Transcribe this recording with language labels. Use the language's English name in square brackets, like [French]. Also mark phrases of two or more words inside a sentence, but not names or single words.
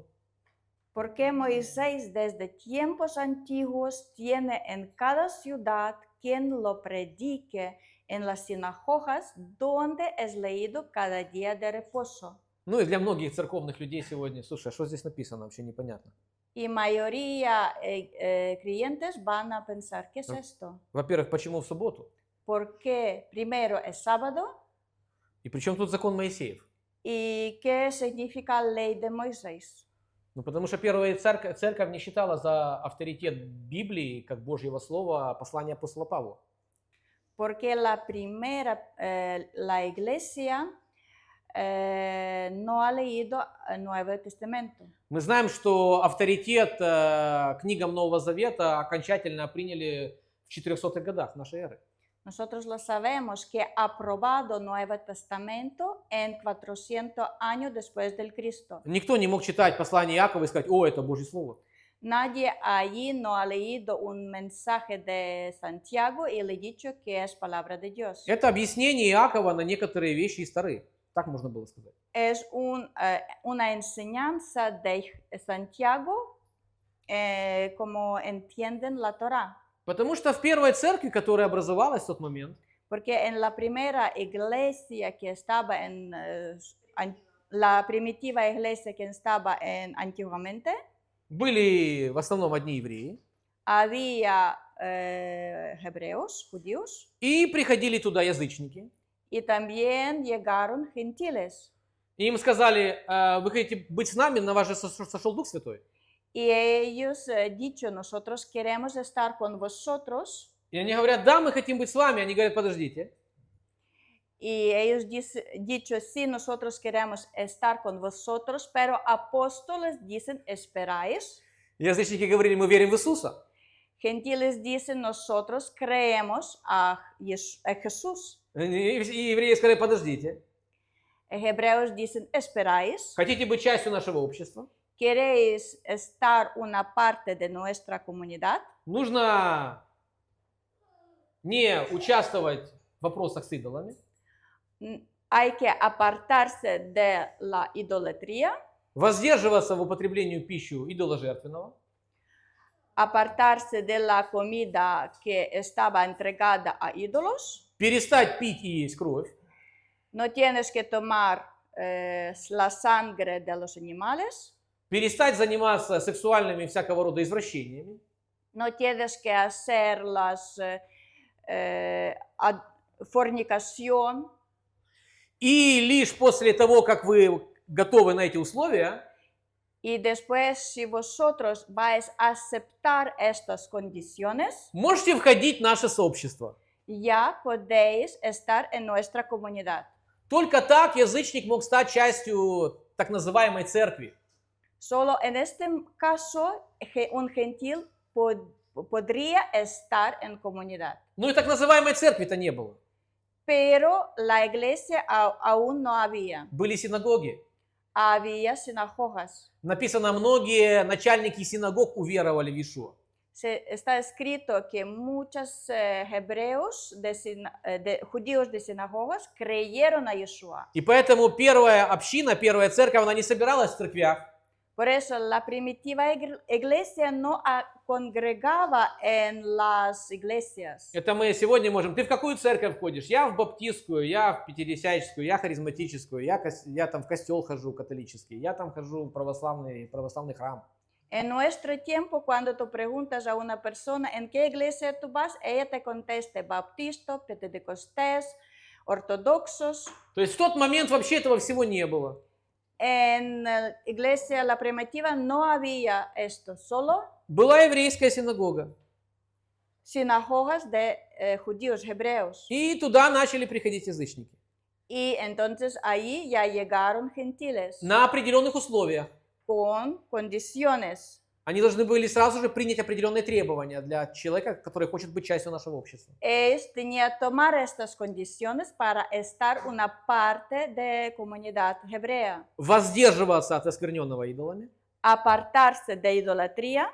[Spanish] Porque Moisés desde tiempos antiguos tiene en cada ciudad quien lo predique en las sinagogas donde es leído cada día de reposo. [Russian] И для многих церковных людей сегодня, слушай, а что здесь написано, вообще непонятно. [Spanish] Y mayoría creyentes van a pensar, ¿qué es esto? [Russian] Во-первых, почему в субботу? [Spanish] Porque primero es sábado [Russian] И при чем тут закон Моисеев? [Spanish] y ¿qué significa ley de Moisés? [Russian] Потому что первая церковь не считала за авторитет Библии, как Божьего Слова, послание апостола Павла. [Spanish] Porque la primera, la iglesia no ha leído el Nuevo Testamento. [Russian] Мы знаем, что авторитет книгам Нового Завета окончательно приняли в 400-х годах нашей эры. [Spanish] Nosotros lo sabemos que ha aprobado Nuevo Testamento en 400 años después del Cristo. [Russian] Никто не мог читать послание Иакова и сказать, это Божье Слово. [Spanish] Nadie allí no ha leído un mensaje de Santiago y le ha dicho que es palabra de Dios. [Russian] Это объяснение Иакова на некоторые вещи из Торы. Так можно было сказать. [Spanish] Es una enseñanza de Santiago como entienden la Torá. [Russian] Потому что в первой церкви, которая образовалась в тот момент, [Spanish] Porque en la primera iglesia que estaba la primitiva iglesia que estaba antiguamente, [Russian] были в основном одни евреи. [Spanish] había hebreos, judíos, [Russian] И приходили туда язычники. [Spanish] y también llegaron gentiles. [Russian] И им сказали, вы хотите быть с нами, на вас же сошел Дух Святой. [Spanish] Y ellos dicho, nosotros queremos estar con vosotros. [Russian] И они говорят, да, мы хотим быть с вами. Они говорят, подождите. [Spanish] Y ellos dicho, sí, nosotros queremos estar con vosotros, pero apóstoles dicen, esperáis. [Russian] Язычники говорили, мы верим в Иисуса. [Spanish] Gentiles dicen, nosotros creemos a Jesús. [Russian] И евреи сказали, подождите. [Spanish] Hebreos dicen, esperáis. [Russian] Хотите быть частью нашего общества? [Spanish] ¿Queréis estar una parte de nuestra comunidad? [Russian] Нужно не участвовать в вопросах с идолами. [Spanish] Hay que apartarse de la idolatría, [Russian] Воздерживаться в употреблении пищи идоложертвенного. [Spanish] apartarse de la comida que estaba entregada a ídolos. [Russian] Перестать пить и есть кровь. [Spanish] No tienes que tomar la sangre de los animales. [Russian] Перестать заниматься сексуальными всякого рода извращениями. [Spanish] No tienes que hacer las fornicación. [Russian] И лишь после того, как вы готовы на эти условия, [Spanish] Y después, si vosotros vais a aceptar estas condiciones, [Russian] можете входить в наше сообщество. [Spanish] ya podéis estar en nuestra comunidad. [Russian] Только так язычник мог стать частью так называемой церкви. [Spanish] Solo en este caso, un gentil podría estar en comunidad. [Russian] Ну и так называемой церкви-то не было. [Spanish] Pero la iglesia aún no había. [Russian] Были синагоги. [Spanish] Había sinagogas. [Russian] Написано, многие начальники синагог уверовали в Иешуа. [Spanish] Está escrito que muchos hebreos, judíos de sinagogas, creyeron a Yeshua. [Russian] И поэтому первая община, первая церковь, она не собиралась в церквях. [Spanish] Por eso la primitiva iglesia no congregaba en las iglesias. [Russian] Это мы сегодня можем. Ты в какую церковь ходишь? Я в баптистскую, я в пятидесятническую, я харизматическую, я там в костел хожу католический, я там хожу в православный храм. [Spanish] En nuestro tiempo, cuando tú preguntas a una persona en qué iglesia tú vas, ella te contesta bautista, pentecostés, ortodoxos. [Russian] То есть в тот момент вообще этого всего не было. [Spanish] En la iglesia, la primitiva, no había esto, solo [Russian] Была еврейская синагога. [Spanish] sinagogas de judíos, hebreos. [Russian] И туда начали приходить язычники. [Spanish] Y entonces ahí ya llegaron gentiles [Russian] На определенных условиях. [Spanish] con condiciones. [Russian] Они должны были сразу же принять определенные требования для человека, который хочет быть частью нашего общества. [Spanish] Ellos tenían que tomar estas condiciones para estar una parte de comunidad hebrea. [Russian] Воздерживаться от оскверненного идолами, [Spanish] Apartarse de idolatría,